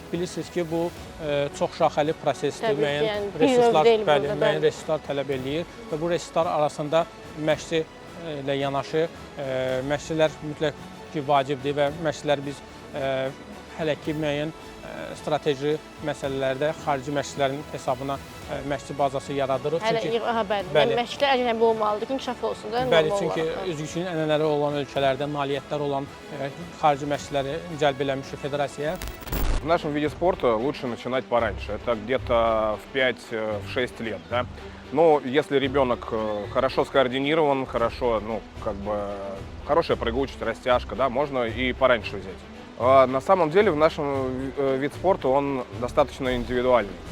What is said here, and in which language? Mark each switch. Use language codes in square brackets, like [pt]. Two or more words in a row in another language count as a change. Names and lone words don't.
[az] Bilirsiniz ki, bu çox şaxəli prosesdir, müəyyən resurslar tələb eləyir və bu resurslar arasında məşqçi ilə yanaşı məşqçilər mütləq ki, vacibdir və məşqçilər biz hələ ki müəyyən strateji məsələlərdə xarici məşqçilərin hesabına məşqçi bazası yaradırıq. Bəli, məşqçilər əcnəbi olmalıdır ki, inkişaf olsun da. Bəli, çünki üzgüçülüyün ənənələri olan ölkələrdə nailiyyətlər olan xarici məşqçiləri cəlb eləmişik federasiyaya. [ru] В нашем виде спорта лучше начинать пораньше, это где-то в 5-6 лет, да? Но если ребенок хорошо скоординирован, хорошо, хорошая прыгучесть, растяжка, да, можно и пораньше взять. На самом деле в нашем вид спорта он достаточно индивидуальный.